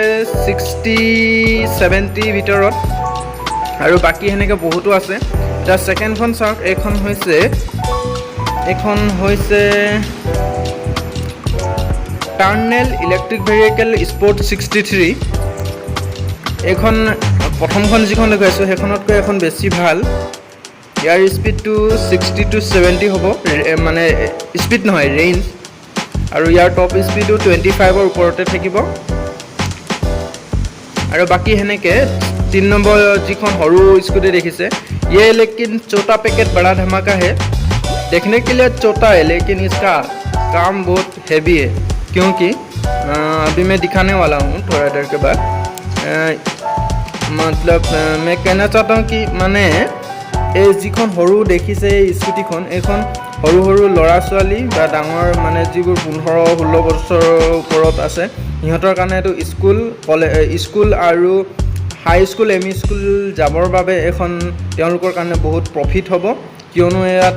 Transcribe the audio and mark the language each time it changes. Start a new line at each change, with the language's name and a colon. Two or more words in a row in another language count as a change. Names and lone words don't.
Assamese: 60-70 ভিতৰত আৰু বাকী সেনেকৈ বহুতো আছে এতিয়া ছেকেণ্ডখন চাওক এইখন হৈছে টাৰ্নেল
English: electric vehicle
Assamese: স্পৰ্ট 63 এইখন প্ৰথমখন যিখন দেখুৱাইছোঁ সেইখনতকৈ এখন বেছি ভাল ইয়াৰ স্পীডটো 60-70 হ'ব মানে স্পীড নহয় ৰেঞ্জ আৰু ইয়াৰ
English: top speed
Assamese: 25ৰ ওপৰতে থাকিব আৰু বাকী সেনেকৈ 3 নম্বৰ যিখন সৰু স্কুটি দেখিছে
Hindi: ये लेकिन छोटा पैकेट बड़ा धमाका है देखने के लिए छोटा है लेकिन इसका काम बहुत हैवी है क्योंकि अभी मैं दिखाने वाला हूँ थोड़ा देर के बाद मतलब मैं कहना चाहता हूँ कि माने
Assamese: এই যিখন সৰু দেখিছে এই স্কুটিখন এইখন সৰু সৰু ল'ৰা ছোৱালী বা ডাঙৰ মানে যিবোৰ 15-16 বছৰৰ ওপৰত আছে সিহঁতৰ কাৰণে এইটো স্কুল আৰু
English: high school M E school
Assamese: যাবৰ বাবে এখন তেওঁলোকৰ কাৰণে বহুত প্ৰফিট হ'ব কিয়নো ইয়াত